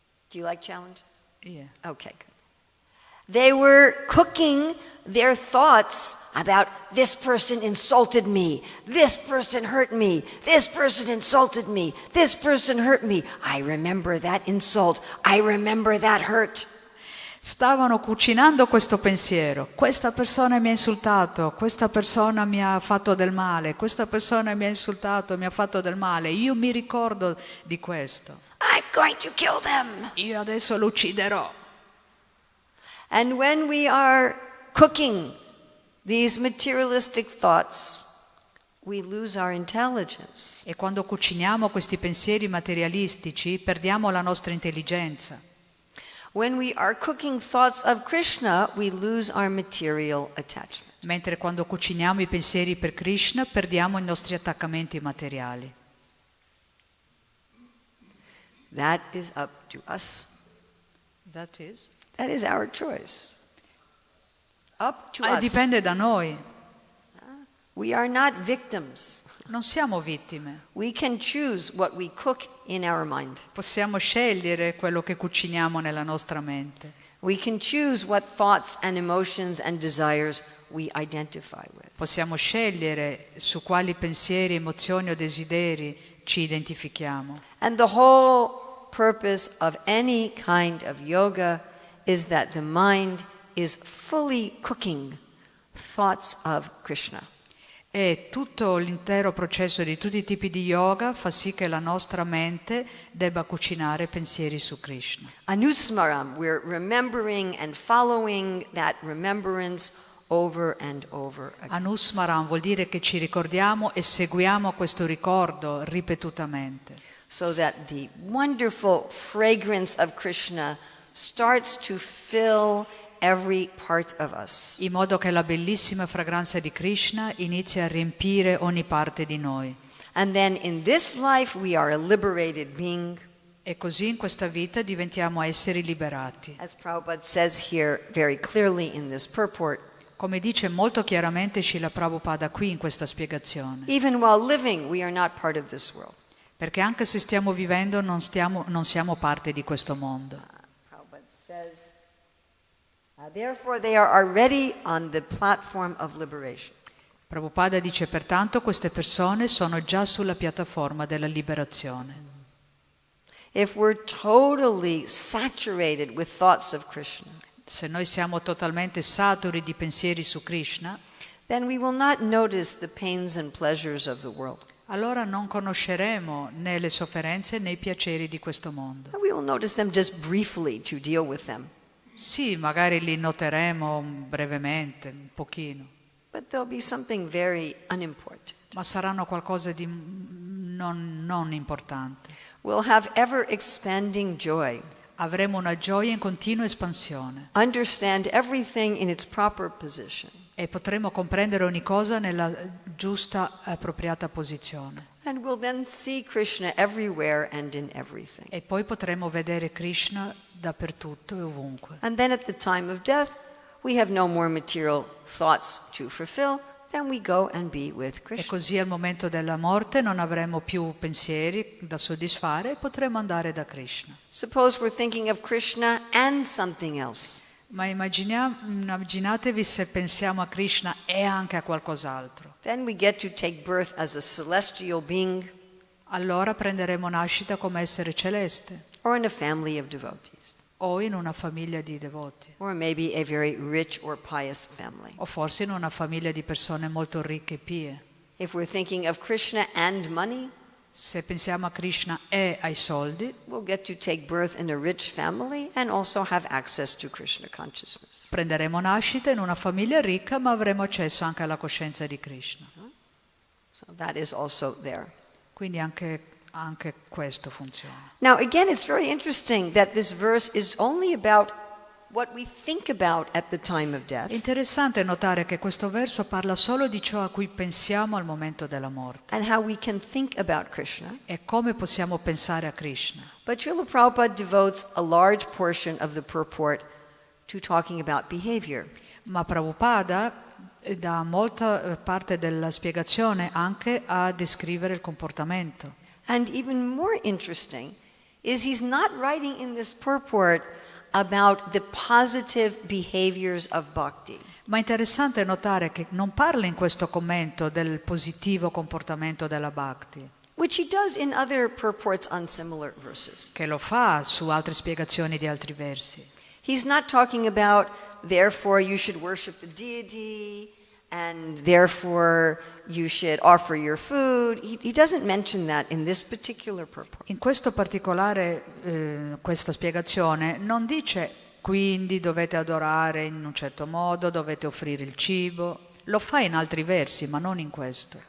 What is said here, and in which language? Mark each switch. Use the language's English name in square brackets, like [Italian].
[English] Do you like challenges? Yeah. Okay, good. They were cooking their thoughts about this person insulted me, this person hurt me, this person insulted me, this person hurt me. I remember that insult. I remember that hurt. [Italian] Stavano cucinando questo pensiero. Questa persona mi ha insultato, questa persona mi ha fatto del male, questa persona mi ha insultato, mi ha fatto del male. Io mi ricordo di questo. [English] I'm going to kill them. [Italian] Io adesso lo ucciderò. [English] And when we are cooking these materialistic thoughts, we lose our intelligence. [Italian] E quando cuciniamo questi pensieri materialistici, perdiamo la nostra intelligenza. [English] When we are cooking thoughts of Krishna, we lose our material attachment. [Italian] Mentre quando cuciniamo i pensieri per Krishna, perdiamo i nostri attaccamenti materiali. [English] That is up to us. That is? That is our choice. Up to us. [Italian] Dipende da noi. [English] We are not victims. [Italian] Non siamo vittime. [English] We can choose what we cook in our mind. [Italian] Possiamo scegliere quello che cuciniamo nella nostra mente. [English] We can choose what thoughts and emotions and desires we identify with. [Italian] Possiamo scegliere su quali pensieri, emozioni o desideri ci identifichiamo. [English] And the whole purpose of any kind of yoga is that the mind is fully cooking thoughts of Krishna. [Italian] E tutto l'intero processo di tutti i tipi di yoga fa sì che la nostra mente debba cucinare pensieri su Krishna. [English] Anusmaram, we're remembering and following that remembrance over and over again. [Italian] Anusmaram vuol dire che ci ricordiamo e seguiamo questo ricordo ripetutamente. [English] So that the wonderful fragrance of Krishna starts to fill every part of us. [Italian] In modo che la bellissima fragranza di Krishna inizia a riempire ogni parte di noi. [English] And then in this life we are a liberated being. [Italian] E così in questa vita diventiamo esseri liberati. [English] As Prabhupada says here very clearly in this purport. [Italian] Come dice molto chiaramente Srila Prabhupada qui in questa spiegazione. [English] Even while living we are not part of this world. [Italian] Perché anche se stiamo vivendo non siamo parte di questo mondo. [English] Prabhupada says, therefore they are already on the platform of liberation. [Italian] Prabhupada dice pertanto queste persone sono già sulla piattaforma della liberazione. [English] If we're totally saturated with thoughts of Krishna, [Italian] se noi siamo totalmente saturi di pensieri su Krishna, [English] then we will not notice the pains and pleasures of the world. [Italian] allora non conosceremo né le sofferenze né i piaceri di questo mondo. [English] And we will notice them just briefly to deal with them. [Italian] Sì, magari li noteremo brevemente, un pochino, [English] But there'll be something very unimportant. [Italian] ma saranno qualcosa di non importante. [English] We'll have ever expanding joy. [Italian] Avremo una gioia in continua espansione [English] Understand everything in its proper position. [Italian] e potremo comprendere ogni cosa nella giusta e appropriata posizione. [English] And we'll then see Krishna everywhere and in everything. [Italian] E poi potremo vedere Krishna dappertutto e ovunque. [English] And then at the time of death, we have no more material thoughts to fulfill. Then we go and be with [Italian] E [English] Krishna. [Italian] così al momento della morte non avremo più pensieri da soddisfare e potremo andare da Krishna. [English] Suppose we're thinking of Krishna and something else. [Italian] Ma immaginatevi se pensiamo a Krishna e anche a qualcos'altro. [English] Then we get to take birth as a celestial being [Italian] Allora prenderemo nascita come essere celeste [English] or in a family of devotees, [Italian] o in una famiglia di devoti [English] or maybe a very rich or pious family. [Italian] o forse in una famiglia di persone molto ricche e pie. [English] If we're thinking of Krishna and money, [Italian] Se pensiamo a Krishna e ai soldi, [English] we'll get to take birth in a rich family and also have access to Krishna consciousness. [Italian] prenderemo nascita in una famiglia ricca, ma avremo accesso anche alla coscienza di Krishna. [English] So that is also there. [Italian] Quindi anche questo funziona. [English] Now, again, it's very interesting that this verse is only about what we think about at the time of [Italian] È [English] death [Italian] interessante notare che questo verso parla solo di ciò a cui pensiamo al momento della morte [English] and how we can think about Krishna. [Italian] e come possiamo pensare a Krishna. [English] But Srila Prabhupada devotes a large portion of the purport to talking about behavior. [Italian] Ma Prabhupada dà molta parte della spiegazione anche a descrivere il comportamento. [English] And even more interesting is he's not writing in this purport about the positive behaviors of bhakti. [Italian] Ma è interessante notare che non parla in questo commento del positivo comportamento della bhakti, [English] Which he does in other purports on similar verses. [Italian] che lo fa su altre spiegazioni di altri versi. [English] He's not talking about, therefore you should worship the deity, and therefore you should offer your food. He doesn't mention that in this particular purport. [Italian] In questo particolare, questa spiegazione non dice quindi dovete adorare in un certo modo, dovete offrire il cibo. Lo fa in altri versi, ma non in questo.